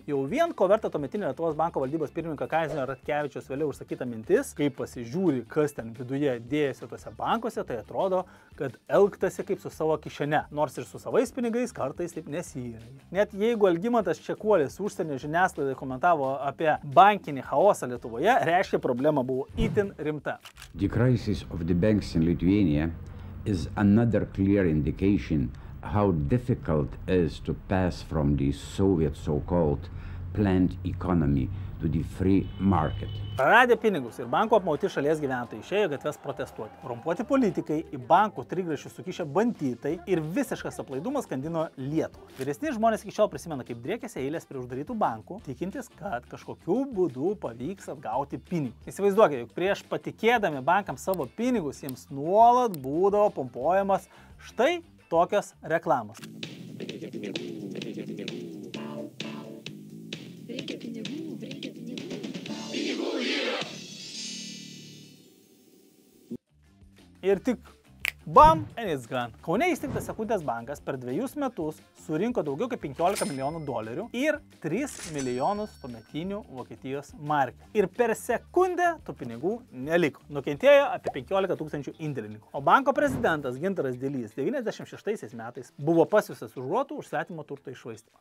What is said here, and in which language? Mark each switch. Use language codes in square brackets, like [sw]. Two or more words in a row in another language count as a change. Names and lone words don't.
[lt] Jau vien ko verta tuometinio Lietuvos banko valdybos pirmininko Kazio Ratkevičiaus vėliau užsakyta mintis, kai pasižiūri, kas ten viduje dėjasi tose bankuose, tai atrodo, kad elgtasi kaip su savo kišene, nors ir su savais pinigais kartais taip nesirengia. Net jeigu Algimantas Čekuolis užsienio žiniasklaidai komentavo apie bankinį chaosą Lietuvoje, reiškia problema buvo itin rimta. [en] The crisis of the banks in Lithuania is another clear indication how difficult it is to pass from the Soviet so-called planned economy to the free market. [lt] Praradę pinigus ir bankų apmauti šalies gyventojai išėjo gatves protestuoti. Korumpuoti politikai, į bankų trigrašius sukišę banditai ir visiškas aplaidumas skandino Lietuvą. Vyresni žmonės iki šiol prisimena, kaip driekėsi eilės prie uždarytų bankų, tikintis, kad kažkokiu būdu pavyks atgauti pinigus. Įsivaizduokite, juk prieš patikėdami bankams savo pinigus, jiems nuolat būdavo pompuojamas štai tokios reklamos. Ir tik bam, [en] and it's gone. [lt] Kaune įsteigtas Sekundės bankas per 2 metus surinko daugiau kaip 15 milijonų dolerių ir 3 milijonus tuometinių Vokietijos markių. Ir per sekundę tų pinigų neliko. Nukentėjo apie 15 000 indėlininkų. O banko prezidentas Gintaras Dilys 96 metais buvo pasiųstas už grotų už svetimo turto iššvaistymą.